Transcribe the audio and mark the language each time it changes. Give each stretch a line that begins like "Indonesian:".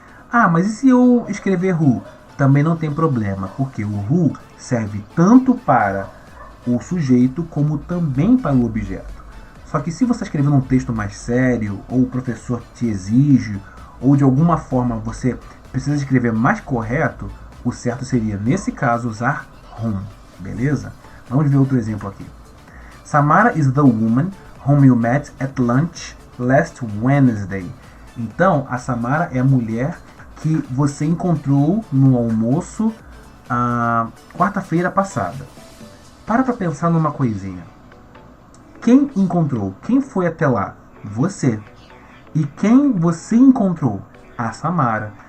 Portuguese: Ah, mas e se eu escrever who? Também não tem problema, porque o who serve tanto para o sujeito como também para o objeto. Só que se você escrever num texto mais sério, ou o professor te exige, ou de alguma forma você precisa escrever mais correto, o certo seria, nesse caso, usar whom. Beleza? Vamos ver outro exemplo aqui.
English: Samara is the woman whom you met at lunch last Wednesday.
Portuguese: Então, a Samara é a mulher que você encontrou no almoço quarta-feira passada. Para pensar numa coisinha. Quem encontrou? Quem foi até lá? Você. E quem você encontrou? A Samara.